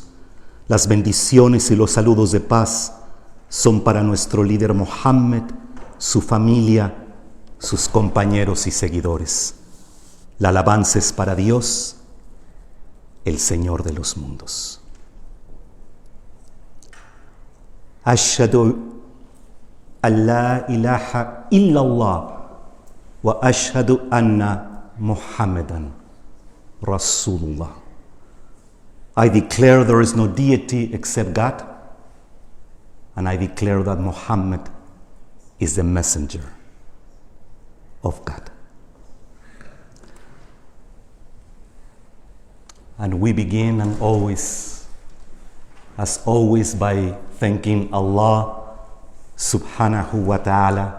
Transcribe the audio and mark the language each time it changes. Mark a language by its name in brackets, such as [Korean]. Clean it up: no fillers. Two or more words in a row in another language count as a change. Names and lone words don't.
[Spanish] Las bendiciones y los saludos de paz son para nuestro líder Mohammed, su familia, sus compañeros y seguidores. La alabanza es para Dios, el Señor de los mundos. [Arabic] أشهد أن لا إله إلا الله وأشهد أن محمدا رسول الله. [English] I declare there is no deity except God, and I declare that Muhammad is the messenger of God. And we begin as always, by thanking [Arabic] الله سبحانه وتعالى.